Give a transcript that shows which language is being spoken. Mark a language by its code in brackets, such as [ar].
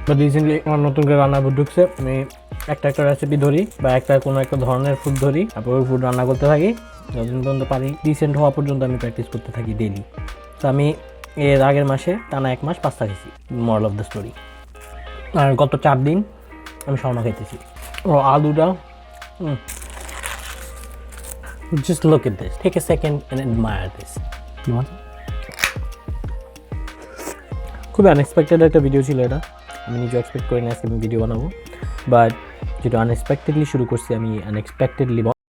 [bn] But recently আমার নতুন করে রান্নার বুট ঢুকছে, আমি একটা রেসিপি ধরি বা কোনো একটা ধরনের ফুড ধরি, তারপর ওই ফুড রান্না করতে থাকি যতদিন পর্যন্ত পারি। ডিসেন্ট হওয়া পর্যন্ত আমি প্র্যাকটিস করতে থাকি ডেইলি। তো আমি এর আগের মাসে টানা 1 মাস পাস্তা খেয়েছি, মরাল অফ দ্য স্টোরি। আর গত 4 দিন আমি শাওনা খাইতেছি। ও আলুটা, [en] just look at this, take a second and admire this. You want it? [bn] খুবই আনএক্সপেক্টেড একটা ভিডিও ছিল এটা, আমি নিজে এক্সপেক্ট করিনি আজকে আমি ভিডিও বানাবো, বাট যেটা আনএক্সপেক্টেডলি শুরু করছি আমি আনএক্সপেক্টেডলি